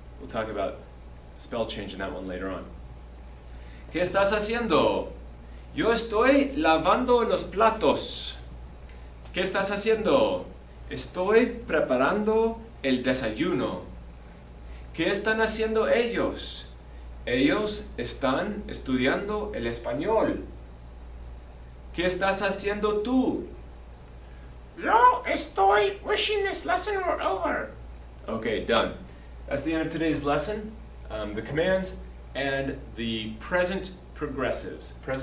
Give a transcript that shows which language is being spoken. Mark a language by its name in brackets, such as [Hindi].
[English] We'll talk about spell change in that one later on. [Spanish] ¿Qué estás haciendo? Yo estoy lavando los platos. ¿Qué estás haciendo? Estoy preparando el desayuno. ¿Qué están haciendo ellos? Ellos están estudiando el español. ¿Qué estás haciendo tú? Yo estoy [English] wishing this lesson were over. Okay, done. That's the end of today's lesson. The commands and the present progressives.